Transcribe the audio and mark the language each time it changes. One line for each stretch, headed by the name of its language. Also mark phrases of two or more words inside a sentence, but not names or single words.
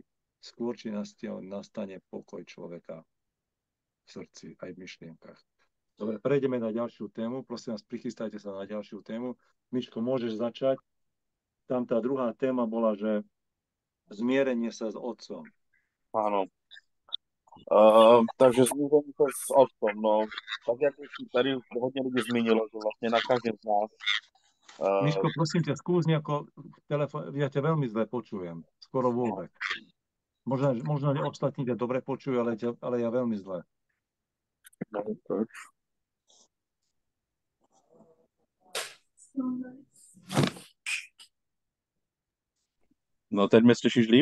Slovak: Skôr či nastane pokoj človeka v srdci, aj v myšlienkach. Dobre, prejdeme na ďalšiu tému. Prosím vás, prichystajte sa na ďalšiu tému. Miško, môžeš začať. Tam tá druhá téma bola, že zmierenie sa s otcom. Áno. Takže zmierenie sa s otcom.
Czech: No, tak jak už tady hodně lidí zmínilo, že vlastně na každém z nás
Slovak: Miško, prosím ťa, skús nejako telefón, ja ťa veľmi zle počujem, skoro vôbec. Možno ostatní ťa dobre počujú, ale ja veľmi zle.
Czech: No, teď mě slyšíš líp?